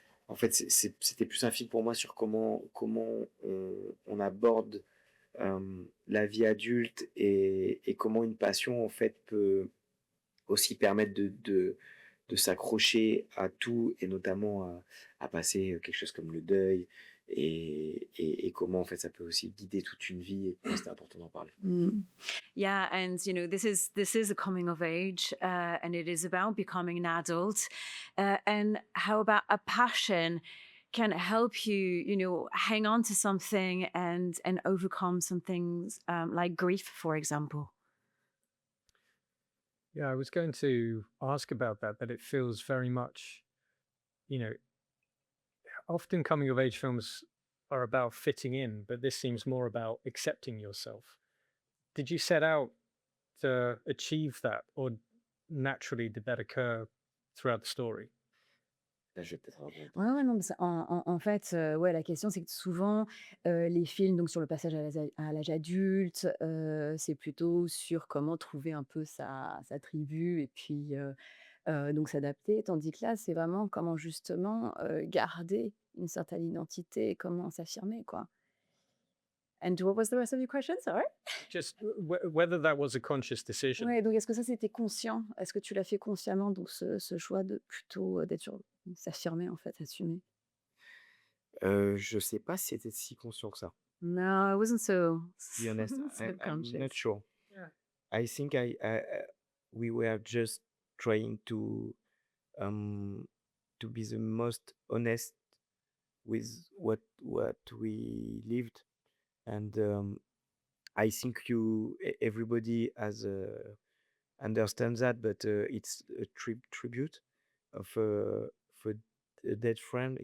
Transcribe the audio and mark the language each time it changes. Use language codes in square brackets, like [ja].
[fr] En fait, c'était plus un film pour moi sur comment on aborde la vie adulte et comment une passion en fait peut aussi permettre de s'accrocher à tout et notamment à passer quelque chose comme le deuil et comment en fait ça peut aussi guider toute une vie et c'est important d'en parler. [en] Yeah, and you know this is a coming of age and it is about becoming an adult and how about a passion can help you hang on to something and overcome some things like grief, for example. Yeah, I was going to ask about that it feels very much, often coming of age films are about fitting in, but this seems more about accepting yourself. Did you set out to achieve that, or naturally did that occur throughout the story? [fr] Là, je vais peut-être Ouais, non, en fait, ouais, la question, c'est que souvent, les films donc sur le passage à l'âge adulte, c'est plutôt sur comment trouver un peu sa tribu et puis, donc s'adapter. Tandis que là, c'est vraiment comment justement, garder une certaine identité et comment s'affirmer, quoi. [en] And what was the rest of your question? Sorry? Just whether that was a conscious decision. [fr] Ouais, donc est-ce que ça, c'était conscient? Est-ce que tu l'as fait consciemment, donc ce choix de plutôt, d'être sur s'affirmer, en fait, s'assumer? Je sais pas si c'était si conscient que ça. [en] No, it wasn't so To be honest, I'm not sure. Yeah. I think we were just trying to be the most honest with what we lived, and I think everybody has understands that, but it's a tribute of a dead friend.